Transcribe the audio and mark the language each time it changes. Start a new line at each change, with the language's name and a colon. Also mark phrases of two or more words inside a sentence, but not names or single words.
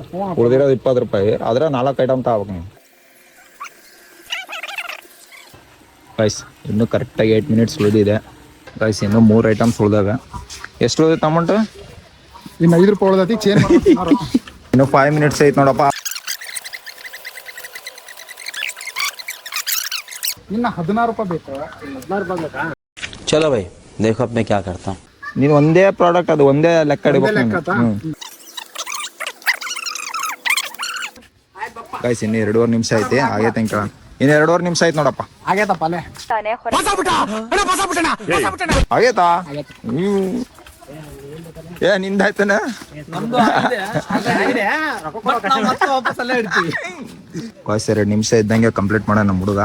Kannada: ಉಳಿದಿರೋದು ₹20. ಆದ್ರೆ 4 ಐಟಮ್ ತಗೋಬೇಕು ನೀವು. ಗೈಸ್, ಇನ್ನೂ ಕರೆಕ್ಟಾಗಿ 8 ಮಿನಿಟ್ಸ್ ಉಳಿದಿದೆ. ಗೈಸ್, ಇನ್ನೂ 3 ಐಟಮ್ಸ್ ಉಳಿದಾಗ. ಎಷ್ಟು ಉಳಿದೈತೆ ಅಮೌಂಟ್? ಇನ್ನು ₹5 ಉಳ್ದೈತಿ. ಚೇಂಜ್ ಇನ್ನು 5 ಮಿನಿಟ್ಸ್ ಐತೆ ನೋಡಪ್ಪ. ಇನ್ನು ₹16 ಬೇಕು. ₹16 ಬೇಕಾ?
Hindi: चलो भाई देखो अब मैं क्या करता हूँ.
Kannada: ನೀನು ಒಂದೇ ಪ್ರಾಡಕ್ಟ್, ಅದು ಒಂದೇ ಲೆಕ್ಕ ಹಿಡಿಬೇಕು. ಗೈಸ್, ಇನ್ನು 2.5 ನಿಮಿಷ ಐತಿ. ಆಗೈತೆ. ಇನ್ನು 2.5 ನಿಮಿಷ ಆಯ್ತು ನೋಡಪ್ಪ. ಆಗೇತಪ್ಪ ಅಲ್ಲೇ ಆಗೇತಾ ನೀವು ಏ ನಿಂದಾಯ್ತನ ಬಾಯ್ಸ್ 2 ನಿಮಿಷ ಇದ್ದಂಗೆ ಕಂಪ್ಲೀಟ್ ಮಾಡೋಣ ನಮ್ಮ ಹುಡುಗ.